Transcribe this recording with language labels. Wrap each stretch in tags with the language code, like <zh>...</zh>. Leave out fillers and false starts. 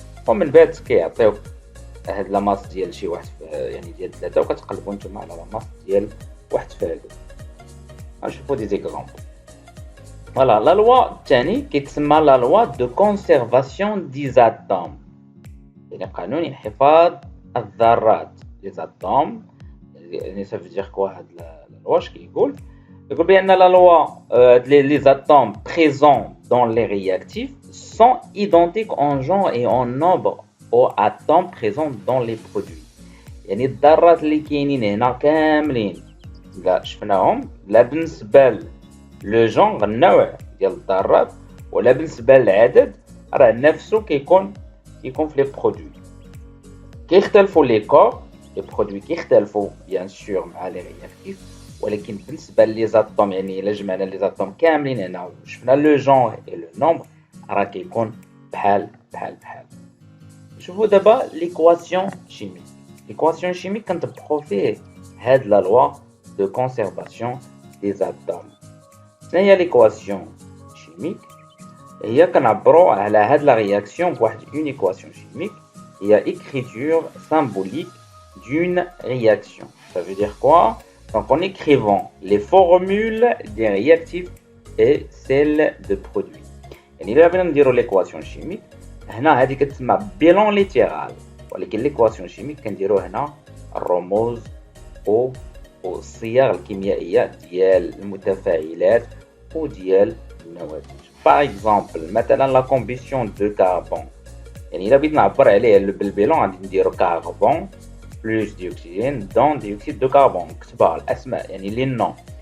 <ar>ومن بعد كيعطيوك هاد لا ماس ديال شي واحد يعني ديال 3 وكتقلبوا نتوما على لا ماس ديال واحد في هادو. غنشوفوا دي زيكزامبل. فوالا لا لوا الثاني كيتسمى لا لوا دو كونسيرفاسيون دي زاتوم يعني قانون انحفاظ الذرات لي زاتوم. يعني</ar> <fr>ça veut dire quoi</fr> <ar>هاد لا لوا اش كيقول بأن</ar> <fr>la loi les atomes présents dans les réactifs sont identiques en genre et en nombre aux atomes présents dans les produits.</fr> <ar>يعني الذرات اللي كاينين هنا كاملين لا شفناهم لا بالنسبه لو جونغ النوع ديال الذرات ولا بالنسبه للعدد راه نفسه كيكون في لي برودوي. كيختلفوا لي كور لي برودوي كيختلفوا بيان سور مع لي رياكتيف ولكن بالنسبه لي زاتوم يعني الا جمعنا لي زاتوم كاملين هنا وشفنا لو جونغ اي لو نومبر راه كيكون بحال. شوفوا دابا ليكواسيون شيميك. ليكواسيون شيميك كنطبقوا فيه هاد لا لوا دو كونسيرفاسيون دي زاتوم. شنو هي ليكواسيون شيميك؟ هي كنعبروا على هاد لا رياكسيون بواحد اون ايكواسيون شيميك هي</ar> <fr>écriture symbolique d'une réaction. Ça veut dire quoi? Donc en écrivant les formules des réactifs et celles de produits.</fr> <ar>يعني إلا بغينا نديرو ليكواسيون شيميك هنا هذه كتسمى بيلون ليتيرال ولكن ليكواسيون شيميك كنديرو هنا الرموز والصيغ الكيميائية ديال المتفاعلات وديال النواتج. باغ اكزومبل مثلا لا كومبيسيون دو كاربون، يعني الا بغيت نعبر عليه بالبيلون غادي نديرو كاربون بلوس ديوكسيجين دون ديوكسيد دو كاربون، نكتبها الاسماء يعني لي نون.</ar>